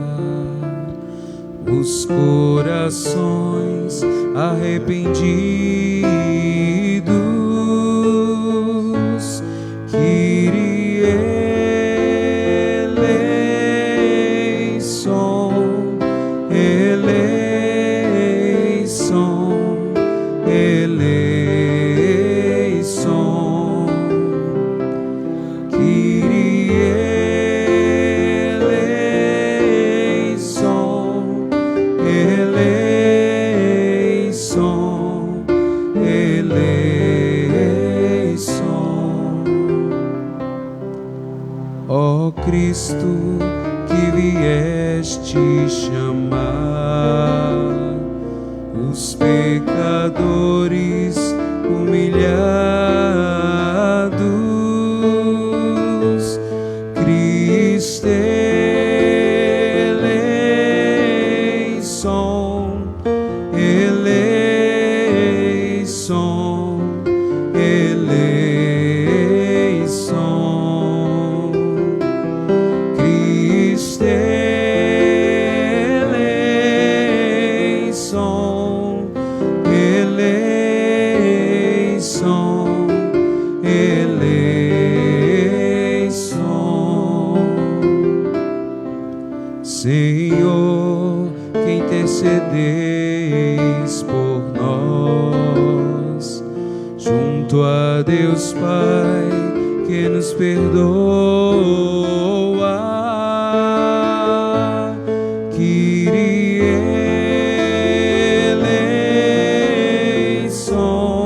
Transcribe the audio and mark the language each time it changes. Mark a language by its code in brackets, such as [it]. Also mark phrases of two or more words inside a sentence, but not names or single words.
[pt] os corações arrependidos, Kyrie [el] ελέησον, ελέησον, ελέησον, Κύριε ελέησον, ελέησον, ελέησον. [pt] Ó Cristo, que vieste chamar os pecadores humilhados, Cristo [el] ελέησον, ελέησον, ελέησον, Χριστέ ελέησον, ελέησον, [pt] eleição. Senhor, que intercedeis por nós, junto a Deus Pai, que nos perdoa, [el] Κύριε ελέησον,